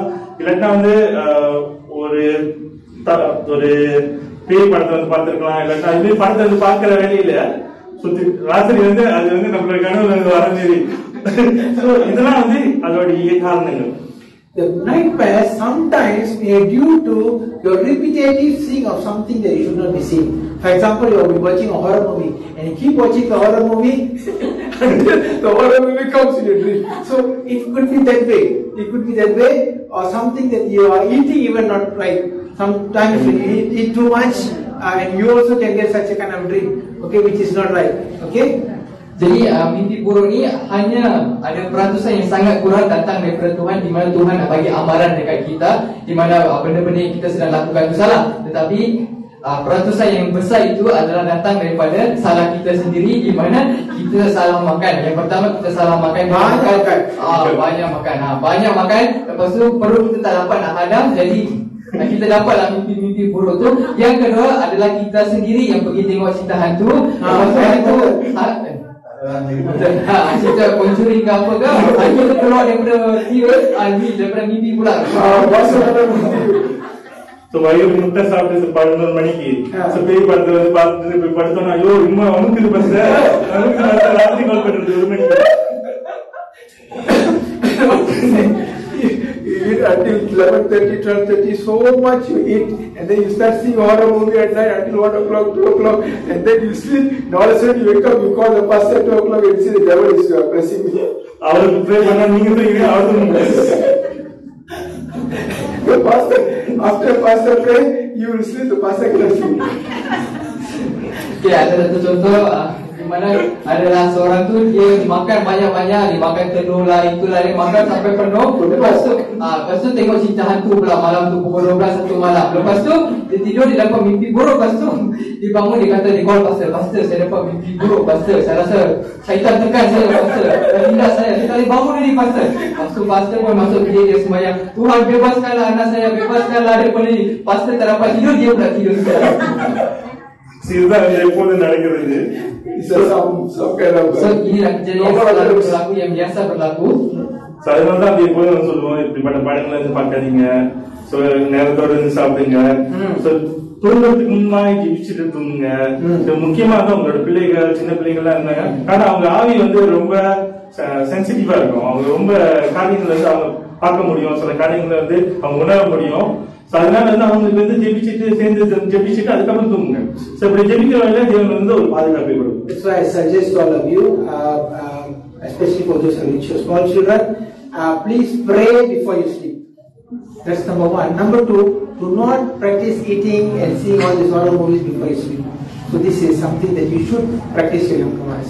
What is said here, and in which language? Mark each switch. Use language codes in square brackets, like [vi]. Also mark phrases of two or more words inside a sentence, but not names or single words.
[ta] இல்லாட்டா வந்து ஒரு பேய் படத்தை வந்து பார்த்திருக்கலாம். இல்லாட்டா இது படத்தை வந்து பார்க்கிற வேலையில சுத்தி ராத்திரி வந்து அது வந்து நம்மளோட கனவுல வந்து வர மாரி இதெல்லாம் வந்து அதோடைய காரணங்கள். [en] The nightmares sometimes may due to your repetitive seeing of something that you should not be seeing. For example, you are watching a horror movie and you keep watching the horror movie until the horror movie comes in your dream. So it could be that way. It could be that way, or something that you are eating even not right. Sometimes you eat too much and you also can get such a kind of dream, okay, which is not right. Okay. [ms] Jadi mimpi buruk ni hanya ada peratusan yang sangat kurang datang daripada Tuhan, di mana Tuhan nak bagi amaran dekat kita, di mana benda-benda yang kita sedang lakukan itu salah. Tetapi peratusan yang besar itu adalah datang daripada salah kita sendiri, di mana kita salah makan. Yang pertama, kita salah makan, banyak makan. Lepas tu perut kita tak dapat nak hadam, jadi kita dapatlah mimpi-mimpi buruk tu. Yang kedua adalah kita sendiri yang pergi tengok cerita hantu. Lepas tu cerita Conjuring ke apa ke, hantu tu keluar daripada daripada mimpi pula. [ta] வயிறு முட்டை சாப்பிட்டு 11 மணிக்கு பேய் படத்தை வந்து பார்த்துட்டு போய் படுத்தோம்னா ஐயோ இம்மா அவனுக்கு இது பஸ் ராத்திரி கால் பண்றது 1 மணிக்கு. [en] You eat until 11:30, 12:30, so much you eat, and then you start seeing horror movie at night until 1 o'clock, 2 o'clock, and then you sleep. And all of a sudden you wake up, you call the pastor at 2 o'clock and say the devil is blessing me. [ta] அவருக்கு ப்ரே பண்ணா நீங்க போய் அவருக்கு [en] The pastor, after pastor pray, you will sleep. The pastor cannot sleep. [ms] Okay, ada satu contoh di mana adalah seorang tu dia makan banyak-banyak, dia makan telur lah, itulah, dia makan sampai penuh. Lepas tu tengok cerita hantu pula malam tu pukul 12 1 malam. Lepas tu dia tidur, dia dapat mimpi buruk. Lepas tu dia bangun, dia kata, dia call pastor, saya dapat mimpi buruk pastor, saya rasa syaitan tekan saya pastor, dan tindak saya kali bangun ni pastor. Lepas tu pastor pun masuk bilik dia sembahyang, Tuhan bebaskanlah anak saya, bebaskanlah daripada ni. Pastor tak dapat tidur, dia pula tidur sekali. [ta] இதுதான் எப்போது நடக்கிறது. [ms] So inilah kejadian yang berlaku, yang biasa berlaku. [ta] அதனால தான் எப்போதும் நம்ம சொல்லுவோம் இப்படிப்பட்ட படங்களை வந்து பார்க்காதீங்க, நேரத்தோட இருந்து சாப்பிடுங்க, தூங்குறதுக்கு முன்னாடி ஜெபிச்சுட்டு தூங்குங்க. முக்கியமா தான் உங்களோட பிள்ளைகள் சின்ன பிள்ளைகள்லாம் இருந்தாங்க, ஆனா அவங்க ஆவி வந்து ரொம்ப சென்சிட்டிவா இருக்கும். அவங்க ரொம்ப காரியங்களை வந்து அவங்க பார்க்க முடியும், சில காரியங்களை வந்து அவங்க உணர முடியும். அதனால வந்து அவங்களுக்கு வந்து ஜெபிச்சுட்டு அதுக்கப்புறம் தூங்குங்க. இப்படி ஜெபிக்கிற வேலை தேவன் வந்து ஒரு பாதுகாப்பை கொடுக்கும். [en] That's why I suggest all of you, especially for those who have small children, please pray before you sleep. That's number one. Number two, do not practice eating and seeing all these horror movies before you sleep. So this is something that you should practice your young ones.